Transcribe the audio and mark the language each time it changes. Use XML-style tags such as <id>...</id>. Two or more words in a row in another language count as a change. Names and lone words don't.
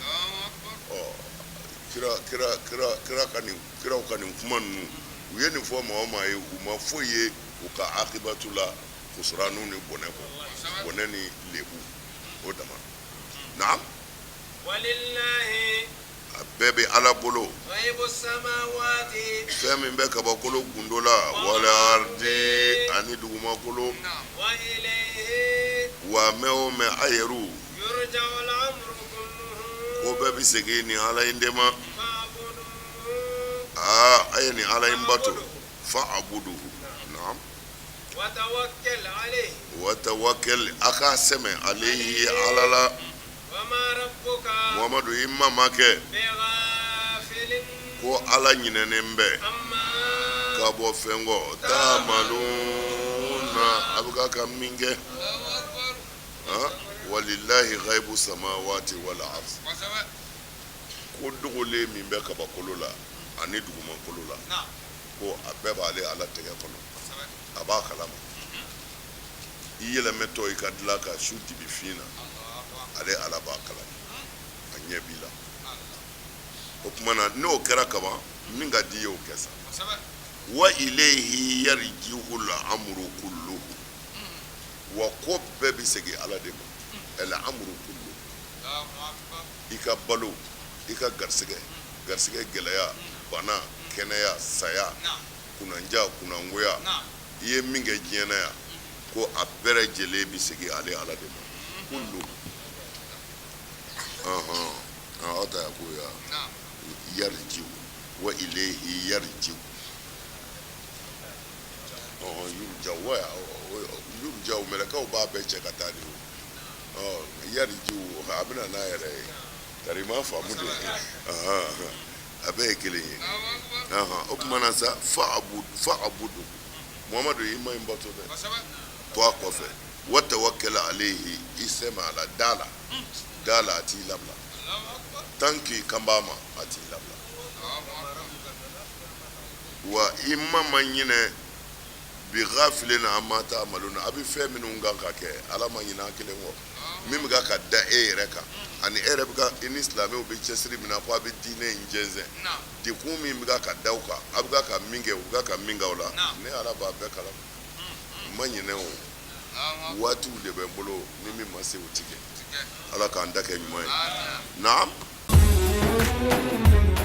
<bm>kiraw ka nin kuma ninnu u ye nin fɔ maa o maa ye u ma foyi ye u ka akibatu la kusuranu ni bɔnɛ kɔ bɔnɛ ni lebu o dama naam</bm> <ar>walillahi</ar> <bm>a bɛɛ bɛ ala bolo</bm> <ar>غيب السماوات</ar> <bm>fɛn min bɛ kabakolo gundo la</bm> <ar>والأرض</ar> <bm>ani dugumakolo</bm> <ar>وإليه</ar> <bm>wa mɛn o mɛn a yɛrɛw</bm> <ar>يرجع الأمر كله</ar> <bm>ko bɛɛ bɛ segin ni ala in de ma</bm> <ar>fa'budu</ar> <bm>a ye nin ala in bato</bm> <ar>فاعبد</ar> <bm>naam</bm> <ar>وتوكل عليه وتوكل</ar> <bm>a k'a sɛmɛ alehi ala la</bm> <ar>وما ربك</ar> <bm>muhamadu i ma ma kɛ</bm> <ar>bighafilin</ar> <bm>ko ala ɲinɛnen bɛ</bm> <ar>amma</ar> <bm>ka bɔ fɛn kɔ ta'maluna a bɛ ka min kɛ</bm> <ar>ولله غيب السماوات والأرض</ar> <bm>ko dogolen min bɛ kabakolo la ani dugumakolo la ko a bɛɛ b'ale ala tɛgɛ kɔnɔ a b'a kalama i yɛlɛmɛtɔ i ka dilan ka su dibi fin na ale ala b'a kalama a ɲɛ b'i la o kumana n'o kɛra kaban min ka di ye o kɛ sa</bm> <ar>وإليه يرجع الأمر كله</ar> <bm>wa ko bɛɛ bɛ segin ala de ma</bm> <ar>الأمر كله</ar> <bm>i ka balo i ka garisɛgɛ gɛlɛya bana kɛnɛya saya kunanja kunangoya i ye min kɛ diɲɛ na yan ko a bɛɛ lajɛlen bɛ segin ale ala de ma kullu aw ta ko ya yarjiu</bm> <ar>وإليه يرجع</ar> <bm>yurja mɛlɛkɛw b'a bɛɛ cɛ ka taa de o yarjiu a bɛna n'a yɛrɛ ye tari ma faamu de a bɛɛ ye kelen ye o tuma na sa fa'budu Muhamadu i ma in bato dɛ to a kɔfɛ</bm> <ar>وتوكل عليه</ar> <bm>i sɛmɛ a la dala a t'i labila</bm> <fr>tant que</fr> <bm>kan b'a ma a t'i labila wa i ma ɲinɛ</bm> <ar>بغافل عما تعملون</ar> <bm>a bɛ fɛn minnu kan ka kɛ ala ma ɲinɛ a kelen kɔ min bɛ ka da e yɛrɛ kan ani e yɛrɛ bɛ ka i ni silamɛw bɛ cɛsiri min na ko a bɛ diinɛ in jɛnsɛn dekun min bɛ ka da o kan a bɛ ka min kɛ u bɛ ka min kɛ o la ne ala b'a bɛɛ kalama ma ɲinɛ o waatiw de bɛ n bolo ni min ma se o tigɛ ala k'an da kɛ ɲuman ye naam</bm>